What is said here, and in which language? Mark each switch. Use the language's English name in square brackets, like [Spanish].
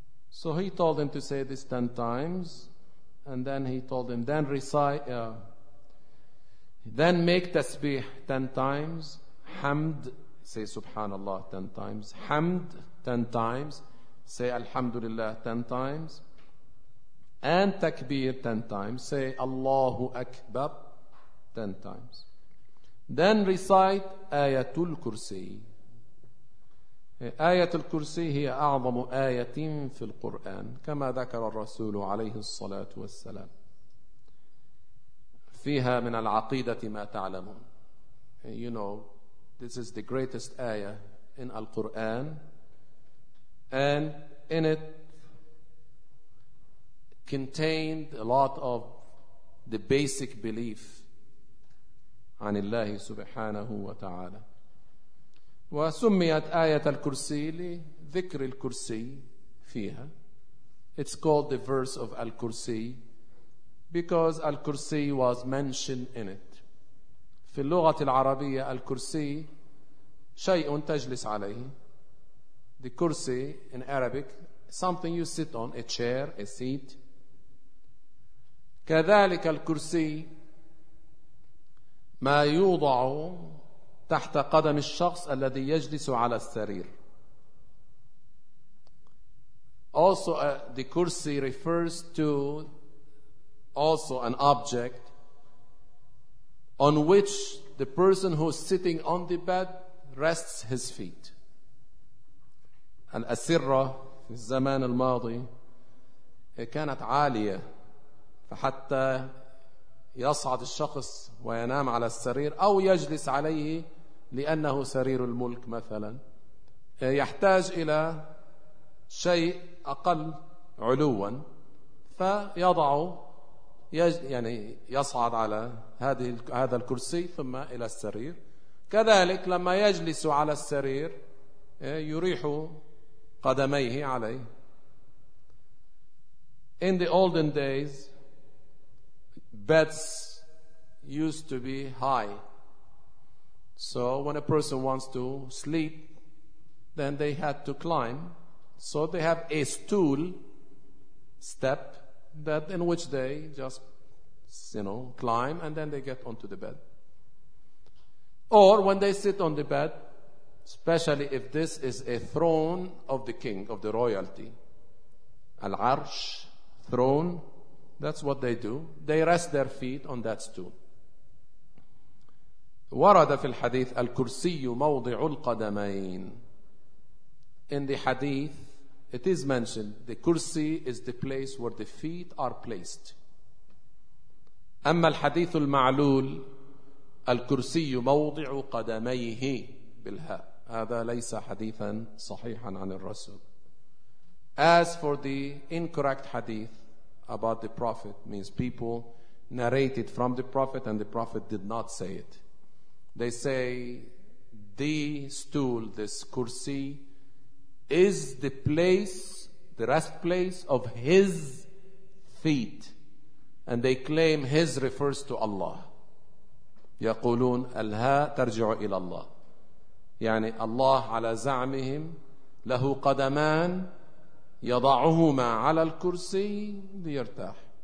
[English] So he told him to say this 10 times, and then he told him, then recite, then make tasbih 10 times, hamd, say subhanallah 10 times, hamd 10 times, say alhamdulillah 10 times, and takbir 10 times, say Allahu Akbar 10 times. Then recite ayatul kursi. [Arabic] آية الكرسي هي أعظم آية في القرآن كما ذكر الرسول عليه الصلاة والسلام، فيها من العقيدة ما تعلمون. [English] You know, this is the greatest ayah in Al-Quran, and in it contained a lot of the basic belief [Arabic] عن الله سبحانه وتعالى. وسميت آية الكرسي لذكر الكرسي فيها. [English] It's called the verse of Al-Kursi because Al-Kursi was mentioned in it. [Arabic] في اللغة العربية الكرسي شيء تجلس عليه. [English] The kursi in Arabic, something you sit on, a chair, a seat. [Arabic] كذلك الكرسي ما يوضع تحت قدم الشخص الذي يجلس على السرير. [English] Also, the kursi refers to also an object on which the person who is sitting on the bed rests his feet. [Arabic] الأسرة في الزمان الماضي كانت عالية، فحتى يصعد الشخص وينام على السرير أو يجلس عليه لأنه سرير الملك مثلا، يحتاج إلى شيء أقل علوا، فيضع يعني يصعد على هذا الكرسي ثم إلى السرير. كذلك لما يجلس على السرير يريح قدميه عليه. [English] In the olden days beds used to be high. So when a person wants to sleep, then they had to climb. So they have a stool step that in which they just, you know, climb and then they get onto the bed. Or when they sit on the bed, especially if this is a throne of the king, of the royalty, al-arsh, throne, that's what they do. They rest their feet on that stool. [Arabic] ورد في الحديث الكرسي موضع القدمين. [English] In the hadith it is mentioned the kursi is the place where the feet are placed. [Arabic] أما الحديث المعلول الكرسي موضع قدميه بالهاء، هذا ليس حديثا صحيحا عن الرسول. [English] As for the incorrect hadith about the prophet, means people narrated from the prophet and the prophet did not say it. They say the stool, this kursi, is the place, the rest place of his feet. And they claim his refers to Allah. [Arabic] يقولون الهاء ترجع إلى الله. يعني الله على زعمهم له قدمان يضعهما على الكرسي ليرتاح.